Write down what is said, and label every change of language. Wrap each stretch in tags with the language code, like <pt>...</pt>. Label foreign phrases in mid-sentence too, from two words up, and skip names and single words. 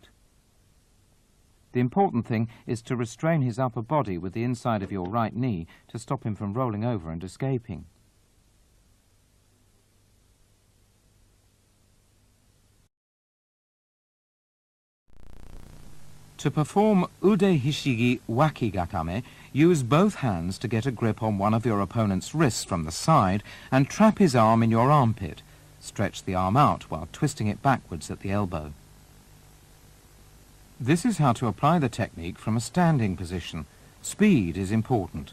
<en>The important thing is to restrain his upper body with the inside of your right knee to stop him from rolling over and escaping. To perform ude hishigi wakigatame, use both hands to get a grip on one of your opponent's wrists from the side and trap his arm in your armpit. Stretch the arm out while twisting it backwards at the elbow. This is how to apply the technique from a standing position. Speed is important.</en>